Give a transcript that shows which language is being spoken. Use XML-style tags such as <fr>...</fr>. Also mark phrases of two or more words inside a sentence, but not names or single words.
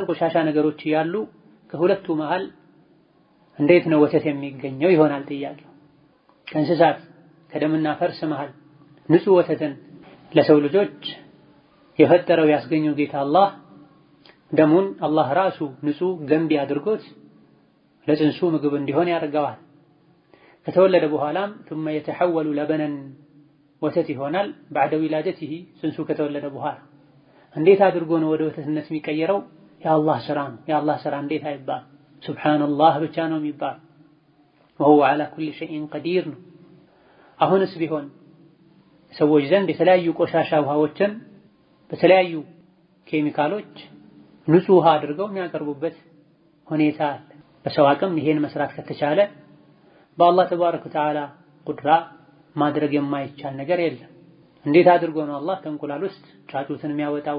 <am>ቆሻሻ ነገሮች ያሉ ከሁለቱ መሃል እንዴት ነው ወተት የሚገኘው ይሆናል ጥያቄው። ከእንስሳት ከደምና ፈርስ መሃል ንጹህ ወተትን ለሰው ልጆች የፈጠረው ያስገኘው ጌታ አላህ ደሙን አላህ ራሱ ንጹህ ገንቢ አድርጎት ለጽንሱ ምግብ እንዲሆን ያደርገዋል። ከተወለደ በኋላም</am> <ar>ثم يتحول لبنا</ar> <am>ወተት ይሆናል</am> <ar>بعد ولادته</ar> <am>ጽንሱ ከተወለደ በኋላ። እንዴት አድርጎ ነው ወደ ወተትነት የሚቀየረው? የአላህ ስራ ነው። የአላህ ስራ እንዴት አይባል፣ ሱብሃንአላህ ብቻ ነው የሚባል።</am> <ar>وهو على كل شيء قدير</ar> <am>ነው። አሁንስ ቢሆን ሰዎች ዘንድ የተለያዩ ቆሻሻ ውሃዎችን በተለያዩ ኬሚካሎች ንጹህ ውሃ አድርገው የሚያቀርቡበት ሁኔታ አለ። በሰው አቅም ይሄን መስራት ከተቻለ በአላህ</am> <ar>تبارك وتعالى</ar> <am>ቁድራ ማድረግ የማይቻል ነገር የለም። እንዴት አድርጎ ነው አላህ ከእንቁላል ውስጥ ጫጩትን የሚያወጣው?</am>